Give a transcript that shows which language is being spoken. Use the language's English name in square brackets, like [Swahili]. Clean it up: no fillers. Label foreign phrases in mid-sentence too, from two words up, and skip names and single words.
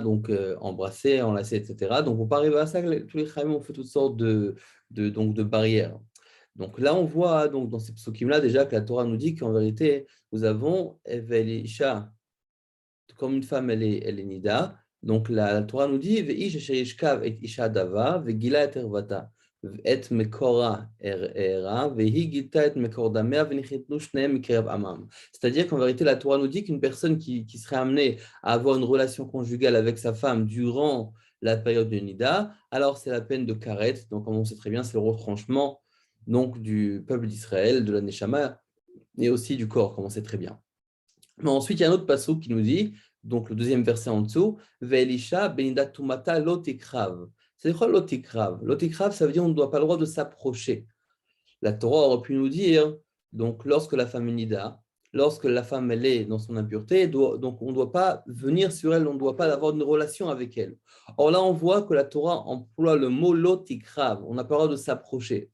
[French] Donc embrasser, enlacer, etc. Donc pour pas arriver à ça, tous les chrayim ont fait toutes sortes de barrières. Donc là, on voit donc, dans ces psukim-là déjà que la Torah nous dit qu'en vérité, nous avons [Hebrew] ואל אשה, [French] comme une femme, elle est nida. Donc la Torah nous dit [Hebrew] ואיש אשר ישכב את אשה דוה וגלה את ערותה את מקרה הערה והוא גלתה את מקור דמיה ונכרתו שניהם מקרב עמם. [French] C'est-à-dire qu'en vérité, la Torah nous dit qu'une personne qui serait amenée à avoir une relation conjugale avec sa femme durant la période de nida, alors c'est la peine de karet. Donc comme on sait très bien, c'est le retranchement donc, du peuple d'Israël, de la Neshama, et aussi du corps, comme on sait très bien. Mais ensuite, il y a un autre passage qui nous dit, donc le deuxième verset en dessous, [Hebrew] ואל אשה בנדת טמאתה לא תקרב. [French] C'est quoi lotikrav? Lotikrav, ça veut dire on ne doit pas le droit de s'approcher. La Torah aurait pu nous dire, donc lorsque la femme est nida, lorsque la femme elle est dans son impureté, donc on ne doit pas venir sur elle, on ne doit pas avoir une relation avec elle. Or là, on voit que la Torah emploie le mot lotikrav, on n'a pas le droit de s'approcher.